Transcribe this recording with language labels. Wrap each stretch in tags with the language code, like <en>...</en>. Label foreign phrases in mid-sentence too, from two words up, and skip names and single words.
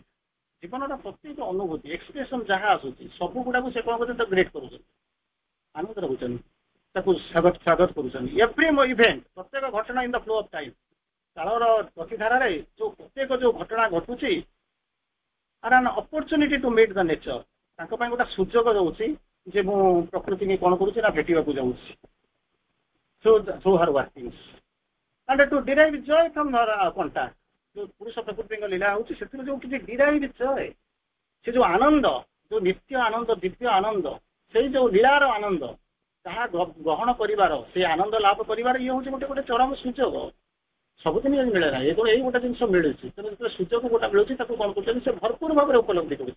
<or>ଜୀବନର ପ୍ରତ୍ୟେକ ଅନୁଭୂତି ଏକ୍ସପ୍ରେସନ ଯାହା ଆସୁଛି ସବୁ ଗୁଡାକୁ ସେ କ'ଣ କରୁଛନ୍ତି ତାକୁ ଗ୍ରେଡ୍ କରୁଛନ୍ତି ଆନନ୍ଦ ରହୁଛନ୍ତି ତାକୁ ସ୍ୱାଗତ କରୁଛନ୍ତି।</or> <en>every event</en> <or>ପ୍ରତ୍ୟେକ ଘଟଣା</or> <en>in the flow of time</en> <or>କାଳର ଗତିଧାରାରେ ଯୋଉ ପ୍ରତ୍ୟେକ ଯୋଉ ଘଟଣା ଘଟୁଛି</or> <en>are an opportunity to meet the nature</en> <or>ତାଙ୍କ ପାଇଁ ଗୋଟେ ସୁଯୋଗ ରହୁଛି ଯେ ମୁଁ ପ୍ରକୃତି ନେଇ କ'ଣ କରୁଛି ନା ଭେଟିବାକୁ ଯାଉଛି</or> <en>through her workings and to derive joy from her contact।</en> <or>ଯୋଉ ପୁରୁଷ ପ୍ରକୃତିଙ୍କ ଲୀଳା ହଉଛି ସେଥିରୁ ଯୋଉ କିଛି</or> <en>derive joy</en> <or>ସେ ଯୋଉ ଆନନ୍ଦ ଯୋଉ ନିତ୍ୟ ଆନନ୍ଦ ଦିବ୍ୟ ଆନନ୍ଦ ସେଇ ଯୋଉ ଲୀଳାର ଆନନ୍ଦ ତାହା ଗ୍ରହଣ କରିବାର ସେ ଆନନ୍ଦ ଲାଭ କରିବାର ଇଏ ହଉଛି ଗୋଟେ ଚରମ ସୁଯୋଗ। ସବୁଦିନ ମିଳେ ନାହିଁ ଏଇ ଗୋଟେ ଜିନିଷ ମିଳୁଛି ତେଣୁ ଯେତେବେଳେ ସୁଯୋଗ ଗୋଟେ ମିଳୁଛି ତାକୁ କ'ଣ କରୁଛନ୍ତି ସେ ଭରପୁର ଭାବରେ ଉପଲବ୍ଧି କରୁଛନ୍ତି।</or>